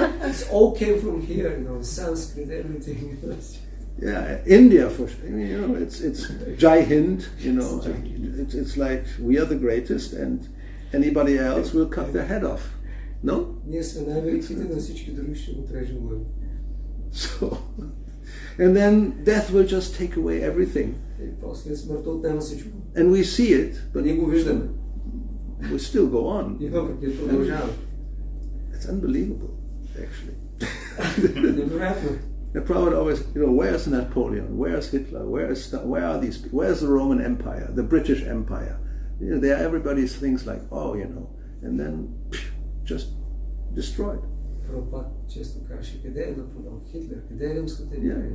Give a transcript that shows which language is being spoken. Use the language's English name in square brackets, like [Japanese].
[English] It all came from here, Sanskrit, everything. Yeah, India for sure. It's Jai Hind. It's like we are the greatest, and anybody else will cut their head off. No? [Bulgarian] Ние сме най-великите, на всички други ще го трежем глави. [English] So, and then death will just take away everything. [Bulgarian] И после смъртта отнема всичко. [English] And we see it, but [Bulgarian] ние го виждаме. [English] We still go on. [Bulgarian] И въпреки продължава. [English] It's unbelievable, actually. [Bulgarian] Невероятно. [English] The Prabhupada always, where's Napoleon? Where's Hitler? Where are these people? Where's the Roman Empire? The British Empire? Everybody thinks like, and then just destroyed. [Bulgarian] Прабхупада често каже, къде е Наполеон, Хитлер, къде е Римската империя?